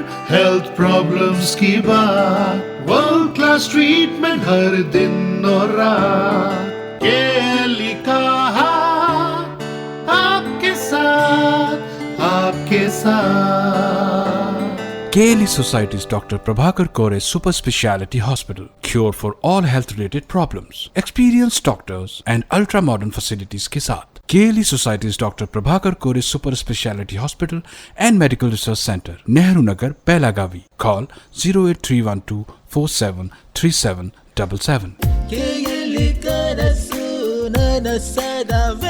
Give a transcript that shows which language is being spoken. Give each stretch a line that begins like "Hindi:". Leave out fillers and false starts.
Hindi: Health problems की बात, world class treatment हर दिन और रात। केएलई का हाथ आपके साथ, आपके साथ।
English: KLE Society's Dr. Prabhakar Kore Super Speciality Hospital. Cure for all health related problems. Experienced doctors and ultra modern facilities
Hindi: के साथ
English: KLE Society's Dr. Prabhakar Kore Super Speciality Hospital and Medical Research Center, Nehru Nagar, Belagavi. Call 08312 473777.
Kannada: KLE ಕನಸು ನನ್ನ ಸದಾ